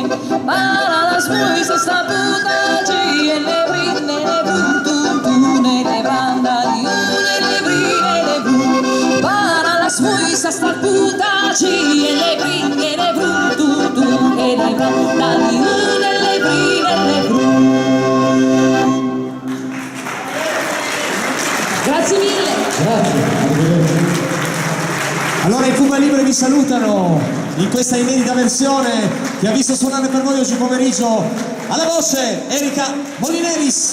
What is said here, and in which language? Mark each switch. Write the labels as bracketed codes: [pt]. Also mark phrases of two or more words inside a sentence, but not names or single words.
[it] para las muise statuti e le brine, le bruttuntune, le brandariune, le brine, le bru, para las muise statuti e le brine, le bruttuntune, le brandariune, le brine, le bru. Grazie mille. Grazie. Allora i Cuba Libre vi salutano in questa inedita versione che ha visto suonare per noi oggi pomeriggio alla voce Erika Molineris.